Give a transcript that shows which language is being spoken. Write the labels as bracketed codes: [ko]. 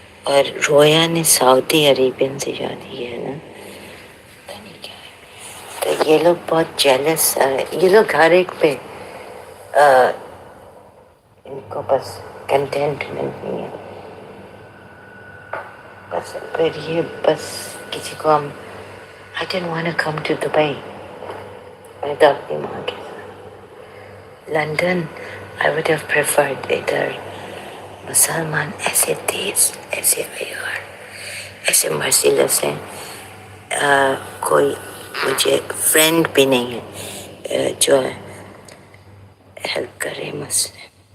[ur] اور رویا نے سعودی عربین سے شادی کی ہے نا, پتہ نہیں کیا ہے. تو یہ لوگ بہت جیلس, یہ لوگ ہر ایک پہ ان کو بس کنٹینٹمنٹ نہیں ہے. بس پھر یہ بس کسی کو ہم [en] I didn't want to come to Dubai. [ur] میں تو اپنی ماں کے ساتھ London [en] I would have preferred [ur] ادھر. مسلمان ایسے تیز, ایسے غیور, ایسے مرسیلیس ہیں, کوئی مجھے فرینڈ بھی نہیں ہے جو ہیلپ کرے مسئلے.